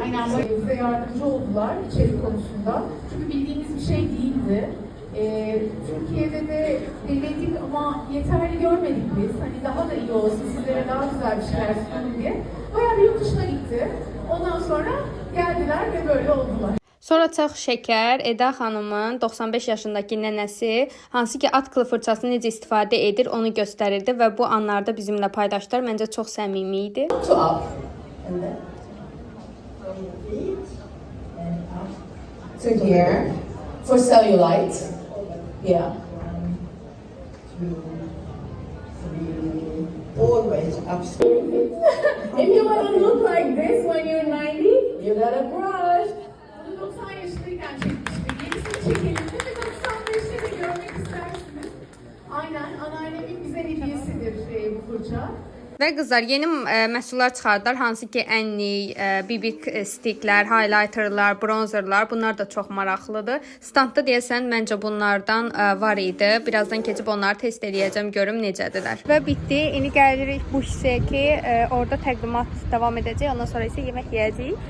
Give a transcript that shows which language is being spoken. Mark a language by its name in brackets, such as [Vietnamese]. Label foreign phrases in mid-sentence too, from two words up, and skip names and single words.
[Turkish] Aynen böyle bize yardımcı oldular içerik konusunda. Çünkü bildiğimiz bir şey değildi. Türkiye'de de denedik ama yeterli görmedik biz. Hani daha da iyi olsun, sizlere daha güzel bir şeyler sunalım diye. Bayağı bir yurt dışına gitti. Ondan sonra geldiler ve böyle oldular. [Azerbaijani] Sonra çox şəkər Eda xanımın 95 yaşındakı nənəsi hansı ki at kılı fırçasını necə istifadə edir onu göstərirdi və bu anlarda bizimlə paylaşdılar. Məncə çox səmimi idi. [English] To up and then from your feet and up to here for cellulite. Yeah. 1, 2, 3, always up. If you want to look like this when you're 90, you gotta brush. [Turkish] Bunu 90 yaşındayken çekmiştik. Yenisini çekelim. Değil mi? 95'te de görmek istersiniz. Aynen. Anneannemin bize hediyesidir bu fırça. [Azerbaijani] Və qızlar, yeni məhsullar çıxardılar, hansı ki ənlik, bibik stiklər, highlighterlar, bronzerlar, bunlar da çox maraqlıdır. Standda deyəsən məncə bunlardan var idi. Birazdan keçib onları test edəcəm, görüm necədirlər. Və bitdi. İndi gəlirik bu hissəyə ki, orada təqdimat davam edəcək, ondan sonra isə yemək yeyəcəyik.